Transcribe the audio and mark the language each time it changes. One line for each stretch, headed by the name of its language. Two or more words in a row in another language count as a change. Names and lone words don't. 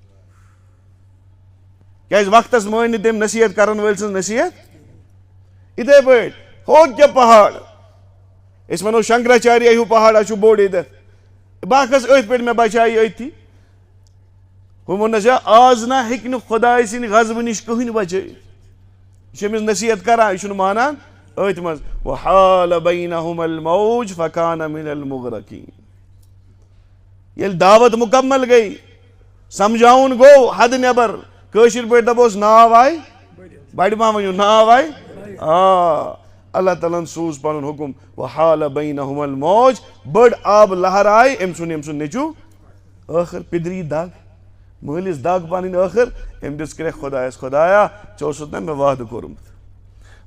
Kashmiri: کیازِ وقتس مٲنۍ نہٕ تٔمۍ نصیحت کرن وٲلۍ سٕنٛز نصیحت یِتھے پٲٹھۍ ہو کیٛاہ پہاڑ أسۍ ونو شنکراچاریہ ہیوٗ پہاڑا چھُ بوٚڑ ییٚتٮ۪تھ بہٕ کھس أتھۍ پٮ۪ٹھ مےٚ بچایہِ أتھی ہُہ ووٚننس ہے آز نہ ہیٚکہِ نہٕ خۄداے سٕنٛدِ غضبہٕ نِش کٕہٕنۍ بچٲیِتھ یہِ چھُ أمِس نصیحت کران یہِ چھُنہٕ مانان أتھۍ منٛز
Arabic: وحال بینہم الموج فکان من المغرقین
Kashmiri: ییٚلہِ دعوت مکمل گٔے سمجھاوُن گوٚو حدٕ نٮ۪بر کٲشِر پٲٹھۍ دپوس ناو آیہِ بڑِ ما ؤنِو ناو آیہِ اللہ تعالیٰ ہن سوٗز پنُن حُکم وحال
Arabic: بینہم الموج
Kashmiri: بٔڑ آبہٕ لہر آیہِ أمۍ سُنٛد نیچو ٲخر پِدری دگ مٲلِس دگ پنٕنۍ ٲخر أمۍ دِژ کرٛٮ۪کھ خۄدایس خۄدایا ژےٚ اوسُتھ نا مےٚ وعدٕ کوٚرمُت